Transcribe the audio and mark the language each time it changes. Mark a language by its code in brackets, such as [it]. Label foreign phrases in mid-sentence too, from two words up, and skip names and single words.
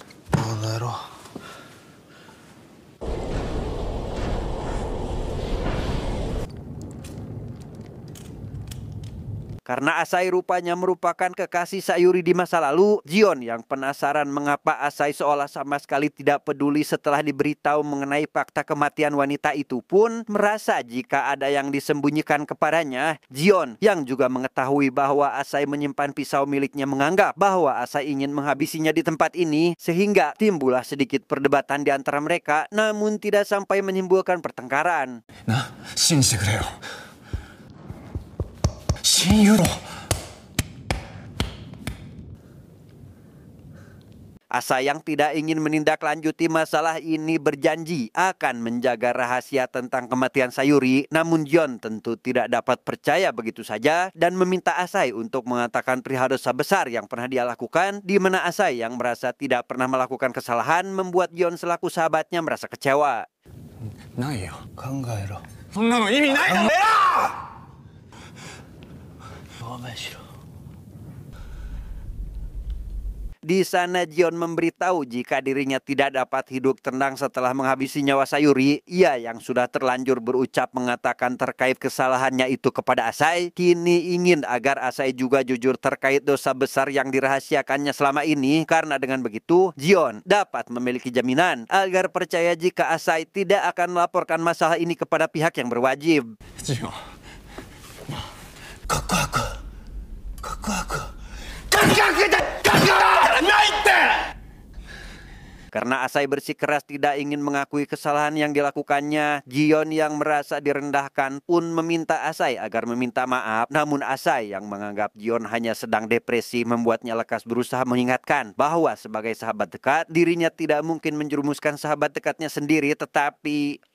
[id] Karena Asai rupanya merupakan kekasih Sayuri di masa lalu, Jion yang penasaran mengapa Asai seolah sama sekali tidak peduli setelah diberitahu mengenai fakta kematian wanita itu pun merasa jika ada yang disembunyikan kepadanya. Jion yang juga mengetahui bahwa Asai menyimpan pisau miliknya menganggap bahwa Asai ingin menghabisinya di tempat ini, sehingga timbullah sedikit perdebatan di antara mereka, namun tidak sampai menimbulkan pertengkaran. Nah, [ja] 信じてくれよ。親友だ。 [id] Asai yang tidak ingin menindaklanjuti masalah ini berjanji akan menjaga rahasia tentang kematian Sayuri. Namun Jion tentu tidak dapat percaya begitu saja dan meminta Asai untuk mengatakan perihal dosa besar yang pernah dia lakukan, di mana Asai yang merasa tidak pernah melakukan kesalahan membuat Jion selaku sahabatnya merasa kecewa. [ja] ないよ。考えろ。そんなの意味ないだろ。 [id] Di sana Jion memberitahu jika dirinya tidak dapat hidup tenang setelah menghabisi nyawa Sayuri. Ia yang sudah terlanjur berucap mengatakan terkait kesalahannya itu kepada Asai, kini ingin agar Asai juga jujur terkait dosa besar yang dirahasiakannya selama ini. Karena dengan begitu, Jion dapat memiliki jaminan agar percaya jika Asai tidak akan melaporkan masalah ini kepada pihak yang berwajib. Jion. [ja] かっこよく。かっこよく。 [id] Karena Asai bersikeras tidak ingin mengakui kesalahan yang dilakukannya, Jion yang merasa direndahkan pun meminta Asai agar meminta maaf. Namun Asai yang menganggap Jion hanya sedang depresi membuatnya lekas berusaha mengingatkan bahwa sebagai sahabat dekat, dirinya tidak mungkin menjerumuskan sahabat dekatnya sendiri, tetapi